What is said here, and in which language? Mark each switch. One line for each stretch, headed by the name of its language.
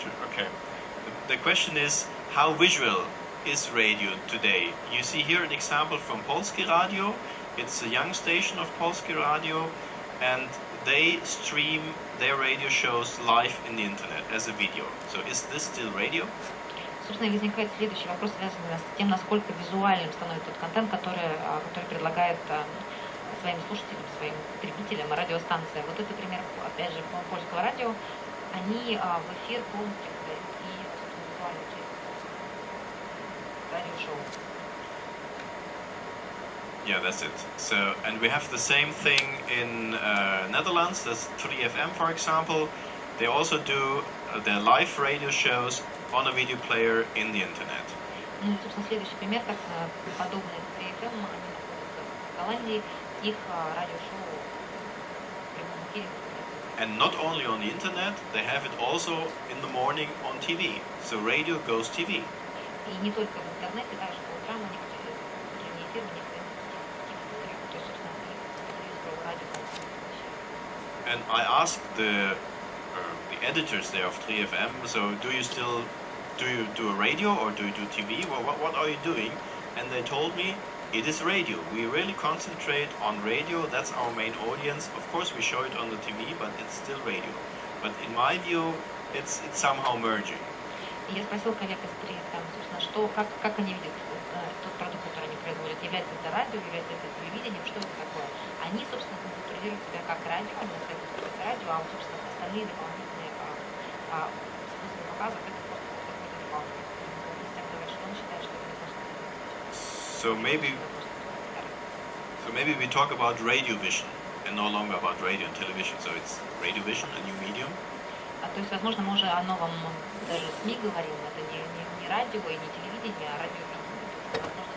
English: Okay. The question is, how visual is radio today? You see here an example from Polski Radio. It's a young station of Polski Radio, and they stream their radio shows live in the internet as a video. So is this still radio?
Russian: Собственно, возникает следующий вопрос, связанный с тем, насколько визуальным становится тот контент, который предлагает своим слушателям, своим потребителям радиостанция. Вот это пример, опять же, польского радио. Они в эфир полностью подают и, собственно, визуальную часть радиошоу.
English: Yeah, that's it. So, and we have the same thing in Netherlands. That's 3FM, for example. They also do their live radio shows on a video player in the internet.
Russian: Ну и, собственно, следующий пример, как подобные 3FM, они находятся в Голландии, их радиошоу в прямом эфире.
English: And not only on the internet, they have it also in the morning on TV. So radio goes TV.
Russian: И не только в интернете, также по утрам у них утренний эфир, у них телевизор, то есть, собственно, телевизор, радио.
English: And I asked the editors there of 3FM, so do you do a radio or do you do TV? Well, what are you doing? And they told me, it is radio. We really concentrate on radio. That's our main audience. Of course, we show it on the TV, but it's still radio. But in my view, it's somehow merging.
Russian: И я спросил коллег из 3FM, собственно, как они видят тот продукт, который они производят. Является это радио, является это телевидением, что это такое? Они, собственно, концентрируют себя как радио, они следуют как радио, а, собственно, остальные дополнительные способы показа, это просто какой-то дополнительный. Кристиан говорит, что он считает, что это не просто.
English: So maybe we talk about radio vision and no longer about radio and television. So it's radio vision, a new medium.
Russian: То есть, возможно, мы уже о новом даже СМИ говорим, это не радио и не телевидение, а радиовидение.